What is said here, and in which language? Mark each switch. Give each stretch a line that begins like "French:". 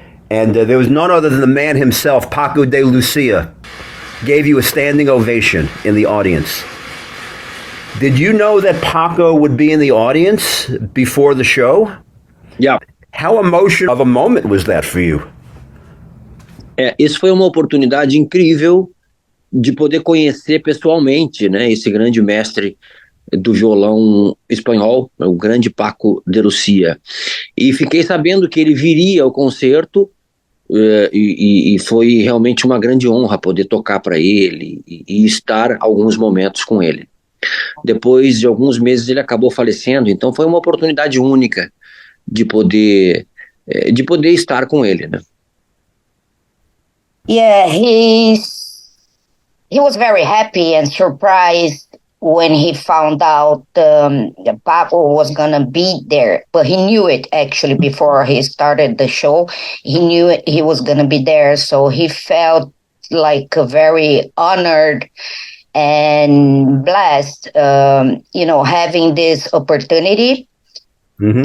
English: And there was none other than the man himself, Paco de Lucia, gave you a standing ovation in the audience. Did you know that Paco would be in the audience before the show? Yeah. How emotional of a moment was that for you?
Portuguese: Isso foi uma oportunidade incrível de poder conhecer pessoalmente, né, esse grande mestre do violão espanhol, o grande Paco de Lucia. E fiquei sabendo que ele viria ao concerto e foi realmente uma grande honra poder tocar para ele e estar alguns momentos com ele. Depois de alguns meses ele acabou falecendo, então foi uma oportunidade única de poder estar com ele, né?
English: Yeah, he was very happy and surprised when he found out Paco was gonna be there. But he knew it actually before he started the show. He knew he was gonna be there, so he felt like very honored and blessed, having this opportunity. Mm-hmm.